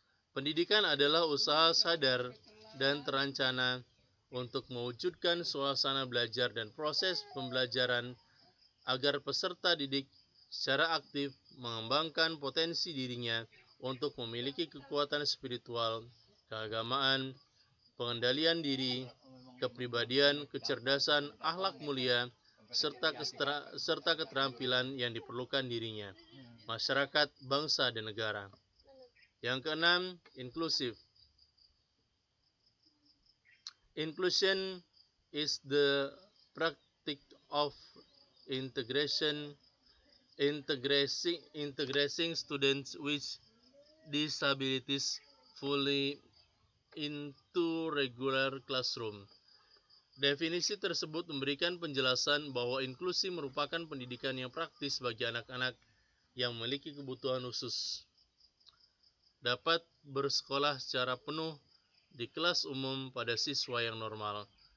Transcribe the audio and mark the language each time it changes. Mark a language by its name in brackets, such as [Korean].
[Indonesian] Pendidikan adalah usaha sadar dan terencana untuk mewujudkan suasana belajar dan proses pembelajaran agar peserta didik secara aktif mengembangkan potensi dirinya untuk memiliki kekuatan spiritual, keagamaan, pengendalian diri, kepribadian, kecerdasan, akhlak mulia, serta keterampilan yang diperlukan dirinya, masyarakat, bangsa, dan negara. Yang keenam, inklusif. [English] Inclusion is the practice of integrating students with disabilities fully into regular classroom. [Indonesian] Definisi tersebut memberikan penjelasan bahwa inklusi merupakan pendidikan yang praktis bagi anak-anak yang memiliki kebutuhan khusus dapat bersekolah secara penuh di kelas umum pada siswa yang normal.